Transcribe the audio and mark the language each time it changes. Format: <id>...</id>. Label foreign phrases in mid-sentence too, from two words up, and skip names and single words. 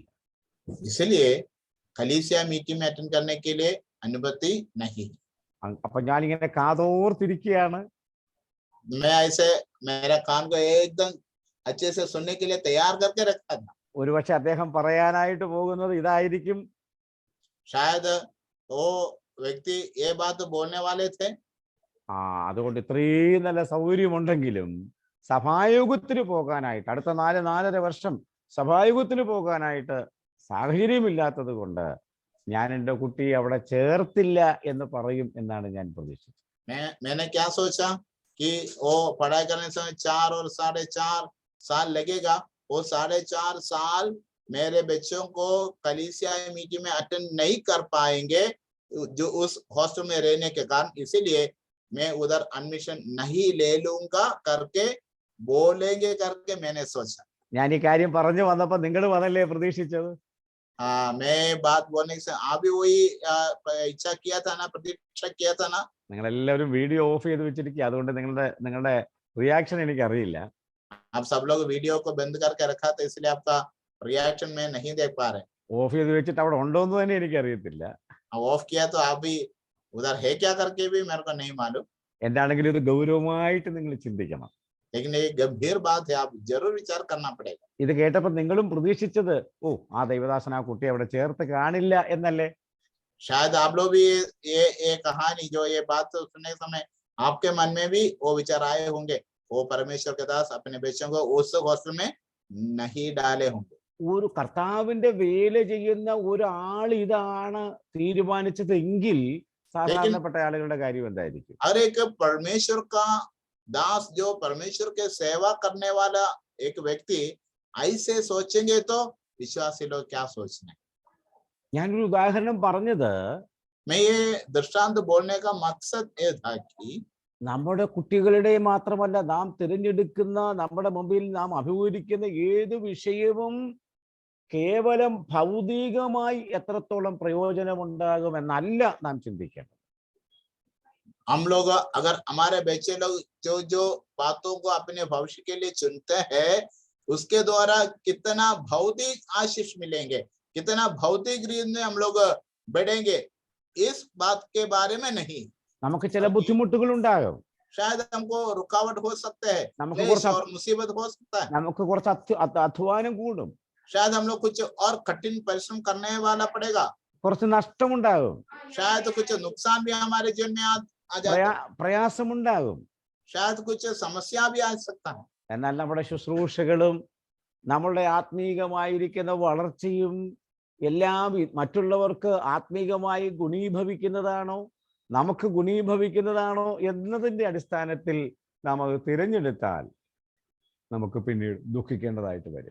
<hi>इसलिए कलीसिया मीटिंग में अटेंड करने के लिए अनुमति नहीं.</hi> <ml>അപ്പൊ ഞാനിങ്ങനെ കാതോർത്തിരിക്കുകയാണ്.</ml> <hi>मैं ऐसे मेरा कान को एकदम अच्छे से सुनने के लिए तैयार करके रखा था.</hi> <ml>ഒരുപക്ഷെ അദ്ദേഹം പറയാനായിട്ട് പോകുന്നത് ഇതായിരിക്കും,</ml> <hi>शायद वो व्यक्ति ये बात बोलने वाले थे.</hi> <ml>അതുകൊണ്ട് ഇത്രയും നല്ല സൗകര്യമുണ്ടെങ്കിലും സഭായോഗത്തിന് പോകാനായിട്ട് അടുത്ത 4-4.5 വർഷം സഭായോഗത്തിന് പോകാനായിട്ട് സാഹചര്യമില്ലാത്തത് കൊണ്ട് ഞാൻ എൻ്റെ കുട്ടിയെ അവിടെ ചേർത്തില്ല എന്ന് പറയും എന്നാണ് ഞാൻ പ്രതീക്ഷിച്ചത്.</ml> <hi>मैंने क्या सोचा कि वो पढ़ाई करने समय 4 और 4.5 साल लगेगा, वो 4.5 साल मेरे बच्चों को कलीसिया मीटिंग में अटेंड नहीं कर पाएंगे जो उस हॉस्टल में रहने के कारण, इसीलिए मैं उधर एडमिशन नहीं ले लूंगा करके बोलेंगे करके मैंने सोचा।</hi> <ml>ഞാൻ ഈ കാര്യം പറഞ്ഞു വന്നപ്പോൾ നിങ്ങൾ വന്നല്ലേ പ്രതീക്ഷിച്ചത്?</ml> <hi>मैं बात बोलने से आप भी वही इच्छा किया था ना, प्रतीक्षा किया था ना।</hi> <ml>നിങ്ങളെല്ലാവരും</ml> <en>video off</en> <ml>ചെയ്ത് വെച്ചിരിക്കുക, അതുകൊണ്ട് നിങ്ങളുടെ റിയാക്ഷൻ എനിക്ക് അറിയില്ല.</ml> <hi>आप सब लोग वीडियो को बंद करके रखा था, इसलिए आपका रिएक्शन में नहीं देख पा रहे।</hi> <ml>ഓഫ് ചെയ്ത് വെച്ചിട്ട് അവിടെ ഉണ്ടോ എന്ന് തന്നെ എനിക്ക് അറിയത്തില്ല.</ml> <hi>ऑफ किया तो आप भी उधर है क्या करके भी मेरे को नहीं मालूम,</hi> <ml>എന്താണെങ്കിലും ഇത് ഗൗരവമായിട്ട് നിങ്ങൾ ചിന്തിക്കണം.</ml> <hi>लेकिन ये गंभीर बात है, आप जरूर विचार करना पड़ेगा।</hi> <ml>ഇത് കേട്ടപ്പോൾ നിങ്ങളും പ്രതീക്ഷിച്ചത് ഓ ആ ദൈവദാസൻ ആ കുട്ടിയെ അവിടെ ചേർത്ത് കാണില്ല എന്നല്ലേ?</ml> <hi>शायद आप लोग भी ये कहानी जो ये बात सुनने समय आपके मन में भी वो विचार आए होंगे, वो परमेश्वर के दास अपने बच्चों को उस हॉस्टल में नहीं डाले होंगे।</hi> <ml>ഒരു കർത്താവിന്റെ വേല ചെയ്യുന്ന ഒരാൾ ഇതാണ് തീരുമാനിച്ചതെങ്കിൽ സാധാരണപ്പെട്ട ആളുകളുടെ കാര്യം എന്തായിരിക്കും?</ml> <hi>हर एक परमेश्वर का दास जो परमेश्वर के सेवा करने वाला एक व्यक्ति ऐसे सोचेंगे तो विश्वासी लोग क्या सोचने।</hi> <ml>ഞാനൊരു ഉദാഹരണം പറഞ്ഞത്</ml> <hi>मैं ये दृष्टांत बोलने का मकसद ये था कि</hi> <ml>നമ്മുടെ കുട്ടികളുടെ മാത്രമല്ല, നാം തിരഞ്ഞെടുക്കുന്ന നമ്മുടെ മുമ്പിൽ നാം അഭിമുഖീകരിക്കുന്ന ഏത് വിഷയവും കേവലം ഭൗതികമായി എത്രത്തോളം പ്രയോജനമുണ്ടാകുമെന്നല്ല നാം ചിന്തിക്കേണ്ടത്.</ml> <hi>हम लोग अगर हमारे बच्चे लोग जो जो बातों को अपने भविष्य के लिए चुनते हैं उसके द्वारा कितना भौतिक आशीष मिलेंगे, कितना भौतिक रीत में हम लोग बढ़ेंगे, इस बात के बारे में नहीं।</hi> <ml>നമുക്ക് ചില ബുദ്ധിമുട്ടുകൾ ഉണ്ടാകും,</ml> <hi>शायद हमको रुकावट हो सकता है,</hi> <ml>നമുക്ക്</ml> <hi>क्लेश और मुसीबत हो सकता है,</hi> <ml>നമുക്ക് കുറച്ച് അധ്വാനം കൂടും,</ml> <hi>शायद हम लोग कुछ और कठिन परिश्रम करने वाला पड़ेगा,</hi> <ml>കുറച്ച് നഷ്ടമുണ്ടാകും,</ml> <hi>शायद कुछ नुकसान भी हमारे जीवन में आ जाता है,</hi> <ml>പ്രയാസമുണ്ടാകും.</ml> <hi>शायद कुछ समस्या भी आ सकता है।</hi> <ml>എന്നാൽ നമ്മുടെ ശുശ്രൂഷകളും നമ്മളുടെ ആത്മീകമായിരിക്കുന്ന വളർച്ചയും എല്ലാം മറ്റുള്ളവർക്ക് ആത്മീകമായി ഗുണീഭവിക്കുന്നതാണോ നമുക്ക് ഗുണീഭവിക്കുന്നതാണോ എന്നതിൻ്റെ അടിസ്ഥാനത്തിൽ നാം അത് തിരഞ്ഞെടുത്താൽ നമുക്ക് പിന്നീട് ദുഃഖിക്കേണ്ടതായിട്ട് വരും.</ml>